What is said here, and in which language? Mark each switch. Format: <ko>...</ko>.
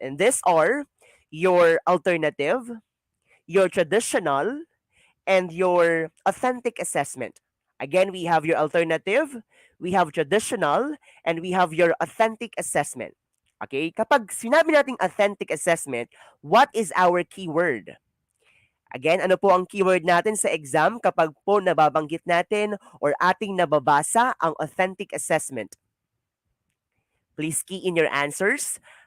<en>And these are your alternative, your traditional, and your authentic assessment. Again, we have your alternative, we have traditional, and we have your authentic assessment. Okay?</en> <tl>Kapag sinabi nating</tl> <en>authentic assessment, what is our keyword?</en> <tl>Again, ano po ang keyword natin sa exam kapag po nababanggit natin or ating nababasa ang authentic assessment?</tl> <en>Please key in your answers.</en>